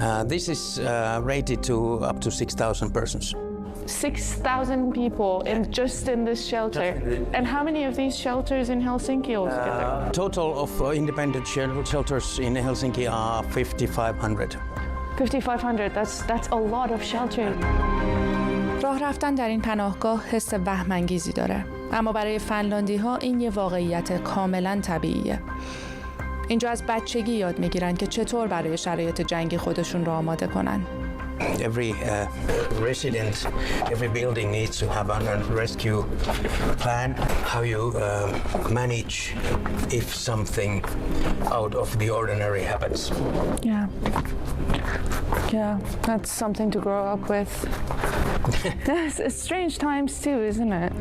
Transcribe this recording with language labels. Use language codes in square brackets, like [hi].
[en] This is rated to up to 6,000 persons. 6,000 people just in this shelter. And how many of these shelters in Helsinki altogether? Total of independent shelters in Helsinki are 5,500. 5,500, that's a lot of shelter. [fa] راه رفتن در این پناهگاه حس وهم‌انگیزی داره. اما برای فنلاندی‌ها این یه واقعیت کاملاً طبیعیه. اینجا از بچگی یاد میگیرن که چطور برای شرایط جنگی خودشون رو آماده کنن. [en] Every resident, every building needs to have a rescue plan, how you manage if something out of the ordinary happens. Yeah, that's something to grow up with. It's strange times too, isn't it?